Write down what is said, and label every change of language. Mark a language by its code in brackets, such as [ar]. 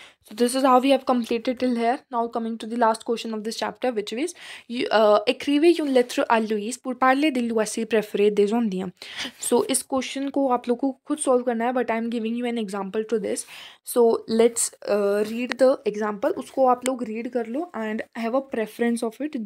[en] So this is how we have completed till here. Now coming to the last question of this chapter, which is [fr] écrivez une lettre à Louise pour parler des loisirs préférés des Indiens. [en] So [hi] इस question को आप लोगों को खुद solve करना है, [en] but I am giving you an example to this. So let's read the example. [hi] उसको आप लोग read कर लो [en] and have a preference of it.